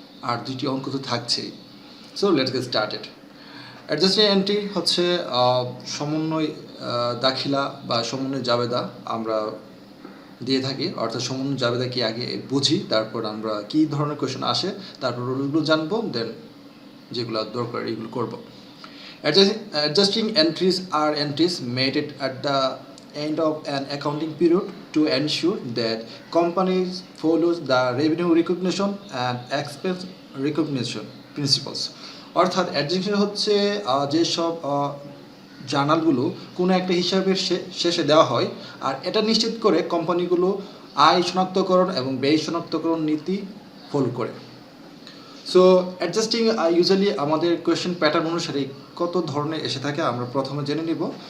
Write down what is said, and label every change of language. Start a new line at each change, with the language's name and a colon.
Bangla: আর দুইটি অঙ্ক তো থাকছেই।
English: So let's get started.
Bangla: Adjusting entry হচ্ছে সমন্বয় দাখিলা বা সমন্বয় জাবেদা আমরা দিয়ে থাকি, অর্থাৎ সমন্বয় জাবেদা কি আগে বুঝি, তারপর আমরা কী ধরনের কোয়েশ্চেন আসে, তারপর রুলগুলো জানবো, দেন যেগুলো দরকার এগুলো করবো।
English: Adjusting entries are entries made at the end of an accounting period to ensure that companies follows the revenue recognition and expense recognition principles.
Bangla: অর্থাৎ অ্যাডজাস্টিং হচ্ছে যেসব জার্নালগুলো কোনো একটা হিসাবের শেষে দেওয়া হয়, আর এটা নিশ্চিত করে কোম্পানিগুলো আয় শনাক্তকরণ এবং ব্যয় শনাক্তকরণ নীতি ফলো করে। সো অ্যাডজাস্টিং ইউজুয়ালি আমাদের কোয়েশ্চেন প্যাটার্ন অনুসারে কত ধরনের এসে থাকে আমরা প্রথমে জেনে নিব।